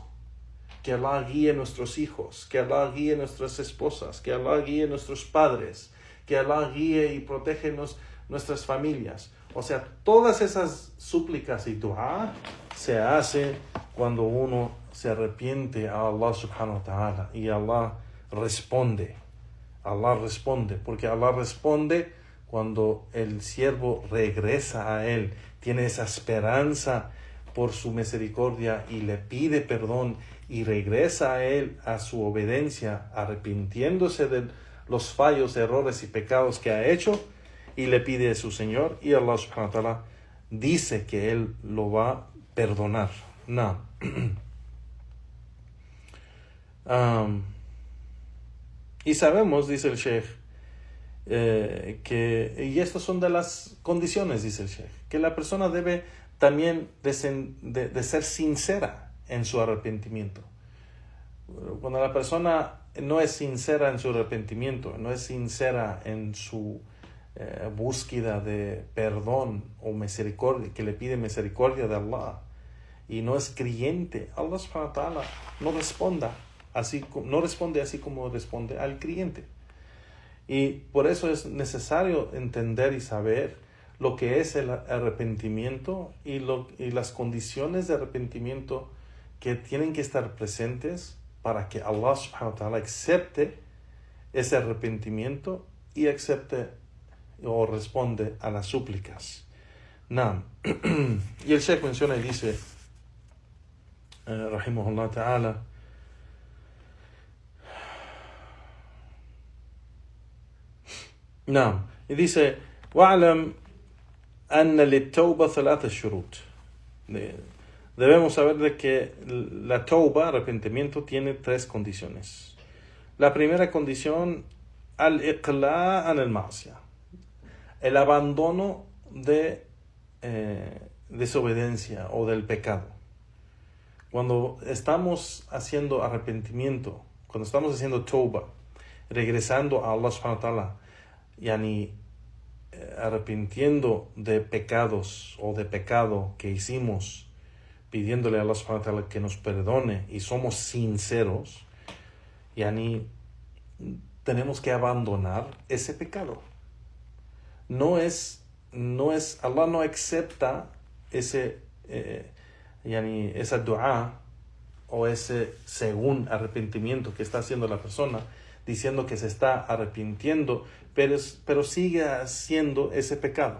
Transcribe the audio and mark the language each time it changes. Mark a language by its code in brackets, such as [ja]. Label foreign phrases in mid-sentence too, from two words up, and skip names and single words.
[es] Que Allah guíe nuestros hijos, que Allah guíe nuestras esposas, que Allah guíe nuestros padres, que Allah guíe y protege nuestras familias. O sea, todas esas súplicas y dua se hace cuando uno se arrepiente a Allah [ar] سبحانه وتعالى, [es] y Allah responde. Allah responde, porque Allah responde cuando el siervo regresa a Él, tiene esa esperanza por su misericordia y le pide perdón y regresa a Él, a su obediencia, arrepintiéndose de los fallos, errores y pecados que ha hecho, y le pide a su Señor, y Allah [ar] سبحانه وتعالى [es] dice que Él lo va a perdonar. No. Y sabemos, dice el Sheikh, y estas son de las condiciones, dice el Sheikh, que la persona debe también de ser sincera en su arrepentimiento. Cuando la persona no es sincera en su arrepentimiento, no es sincera en su búsqueda de perdón o misericordia, que le pide misericordia de Allah, y no es creyente, Allah [ar] سبحانه وتعالى [es] no responde así como responde al creyente. Y por eso es necesario entender y saber lo que es el arrepentimiento y las condiciones de arrepentimiento que tienen que estar presentes para que Allah [ar] سبحانه وتعالى [es] acepte ese arrepentimiento y acepte o responde a las súplicas. Y el Sheikh menciona y dice, [ar] رحمه الله تعالى, [es] y dice, [ar] وَعْلَمْ أَنَّ لِلتَّوْبَةِ ثَلَاثَ الشُّرُوط. [es] Debemos saber de que la tauba, arrepentimiento, tiene 3 condiciones. La primera condición, [ar] الإقلاع عن المعصية, [es] el abandono de desobediencia o del pecado. Cuando estamos haciendo arrepentimiento, cuando estamos haciendo tauba, regresando a Allah [ar] سبحانه وتعالى, [es] arrepintiendo de pecados o de pecado que hicimos, pidiéndole a Allah [ar] سبحانه وتعالى [es] que nos perdone, y somos sinceros, tenemos que abandonar ese pecado. Allah no acepta esa dua o ese según arrepentimiento que está haciendo la persona, diciendo que se está arrepintiendo, pero sigue haciendo ese pecado.